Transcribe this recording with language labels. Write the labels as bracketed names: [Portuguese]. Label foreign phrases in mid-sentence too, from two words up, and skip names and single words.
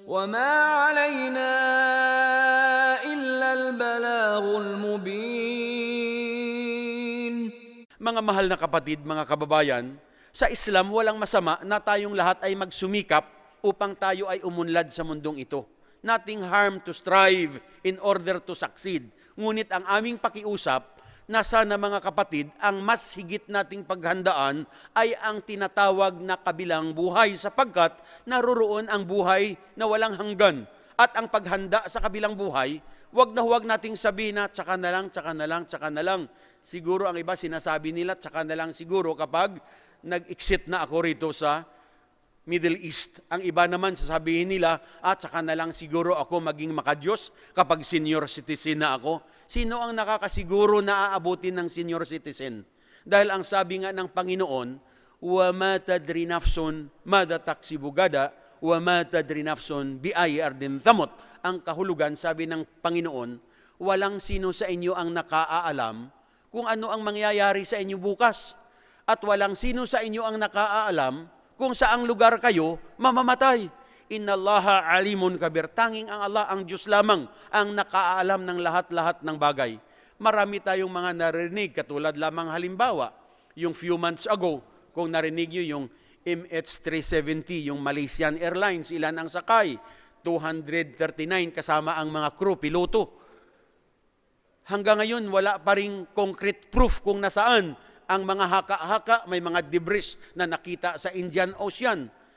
[Arabic] وَمَا عَلَيْنَا إِلَّا الْبَلَاغُ الْمُبِينُ. [Filipino] Mga mahal na kapatid, mga kababayan, sa Islam walang masama na tayong lahat ay magsumikap upang tayo ay umunlad sa mundong ito. [English] Nothing harm to strive in order to succeed. [Filipino] Ngunit ang aming pakiusap na sana mga kapatid, ang mas higit nating paghandaan ay ang tinatawag na kabilang buhay sapagkat naroroon ang buhay na walang hanggan. At ang paghanda sa kabilang buhay, huwag nating sabihin na tsaka na lang, tsaka na lang, tsaka na lang. Siguro ang iba sinasabi nila, tsaka na lang siguro kapag nag-exit na ako rito sa Middle East. Ang iba naman sasabihin nila, tsaka na lang siguro ako maging makadiyos kapag [English] senior citizen [Filipino] na ako. Sino ang nakakasiguro na aabutin ng [English] senior citizen? [Filipino] Dahil ang sabi nga ng Panginoon, [Arabic] وَمَا تَدْرِ نَفْسٌ مَاذَا تَكْسِبُ غَدًا وَمَا تَدْرِ نَفْسٌ بِأَيِّ أَرْضٍ تَمُوتُ. [Filipino] Ang kahulugan, sabi ng Panginoon, walang sino sa inyo ang nakaalam kung ano ang mangyayari sa inyo bukas. At walang sino sa inyo ang nakaalam kung saang lugar kayo mamamatay. [Arabic] إن الله عليم خبير. [Filipino] Tanging ang Allah, ang Diyos lamang, ang nakaalam ng lahat-lahat ng bagay. Marami tayong mga narinig, katulad lamang halimbawa, yung [English] few months ago, [Filipino] kung narinig nyo yung MH370, yung Malaysian Airlines, ilan ang sakay? 239 kasama ang mga crew, piloto. Hanggang ngayon, wala pa ring [English] concrete proof [Filipino] kung nasaan ang mga haka-haka, may mga debris na nakita sa Indian Ocean.